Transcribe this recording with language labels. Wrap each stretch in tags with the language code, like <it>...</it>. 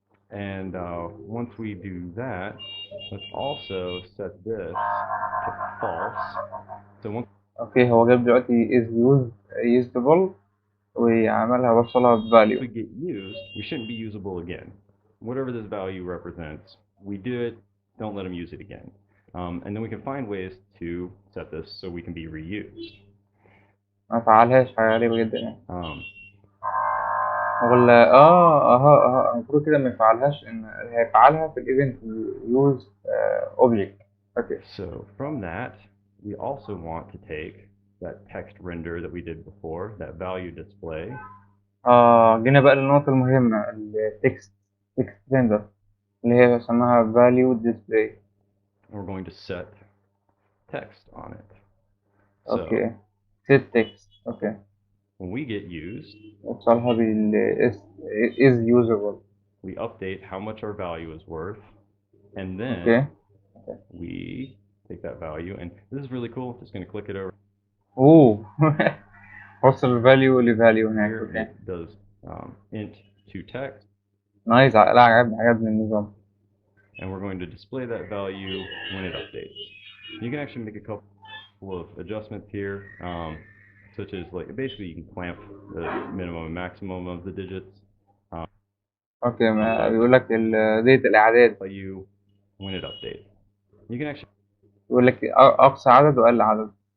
<en>And once we do that, let's also set this to false. So once</en> <ar>اوكي هو جاب دلوقتي</ar> <en>is usable</en> <ar>وعملها وصلها بفاليو.</ar> <en>we get used, we shouldn't be usable again. Whatever this value represents, we do it, don't let them use it again. And then we can find ways to set this so we can be reused.</en> <ar>ما فعلهاش، حاجة غريبة جدا يعني. ولا المفروض كده ما يفعلهاش، ان هيفعلها في الايفنت يوز اوبجكت.</ar> <en>Okay. So from that, we also want to take that text render that we did before, that value display,</en> <ar>جينا بقى للنقطة المهمة، التكست ريندر اللي هي اسمها</ar> <en>value display. We're going to set text on it. So</en> <ar>اوكي</ar> <en>set text.</en> <ar>اوكي</ar> <en>when we get used,</en> <ar>اتصلها بال</ar> <en>is usable. we update how much our value is worth, and then</en> <ar>اوكي</ar> <en>we take that value, and this is really cool. Just going to click it over</en> <ar>اوه وصل الفاليو لفاليو هناك.</ar> <en>here.</en> <ar>اوكي</ar> <en>It does int to text,</en> <ar>نايس. لا عجبني النظام.</ar> <en>and we're going to display that value when it updates. You can actually make a couple of adjustments here, such as like basically you can clamp the minimum and maximum of the digits.</en> <ar>اوكي ما بيقول لك ديت الاعداد،</ar> <en>Value when it updates. You can actually</en> <ar>بيقول لك اقصى عدد واقل عدد.</ar>